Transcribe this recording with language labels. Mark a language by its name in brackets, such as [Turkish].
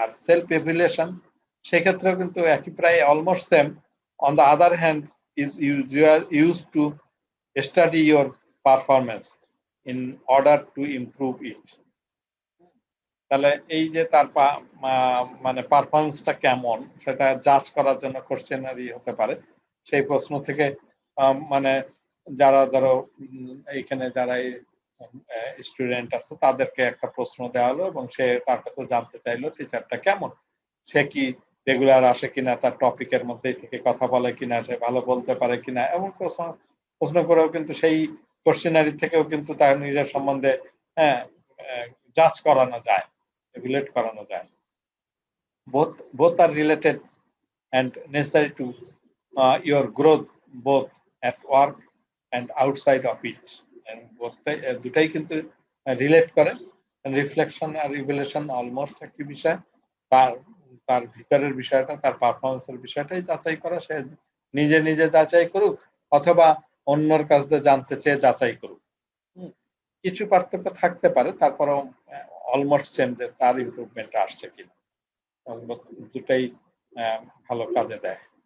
[Bangla] আর self evaluation সেক্ষেত্রেও কিন্তু একই, প্রায় almost same. [English] On the other hand you are used to study your performance in order to improve it. [Bangla] তাহলে এই যে তার মানে পারফরমেন্সটা কেমন সেটা জাজ করার জন্য কোশ্চেনারি হতে পারে। সেই প্রশ্ন থেকে মানে যারা ধরো এইখানে যারা স্টুডেন্ট আছে তাদেরকে একটা প্রশ্ন দেওয়া হলো এবং সে তার কাছে জানতে চাইলো টিচারটা কেমন, সে কি রেগুলার আসে কিনা, তার টপিকের মধ্যেই থেকে কথা বলে কিনা, সে ভালো বলতে পারে কিনা, এমন প্রশ্ন করেও কিন্তু সেই কোশ্চেনারি থেকেও কিন্তু তার নিজের সম্বন্ধে জাজ করানো যায়, রিলেট করানো যায়। [English] both are related and necessary to your growth both at work and outside of it, and [Bangla] দুটাই কিন্তু রিলেট করে। রিফ্লেকশন আর রিভেলেশন অলমোস্ট একই বিষয়। তার ভিতরের বিষয়টা, তার পারফরমেন্সের বিষয়টাই যাচাই করা, সে নিজে নিজে যাচাই করুক অথবা অন্যর কাছ থেকে জানতে চেয়ে যাচাই করুক। কিছু পার্থক্য থাকতে পারে, তারপরেও অলমোস্ট সেম যে তার ইমপ্রুভমেন্ট আসছে কিনা, দুটাই ভালো কাজে দেয়।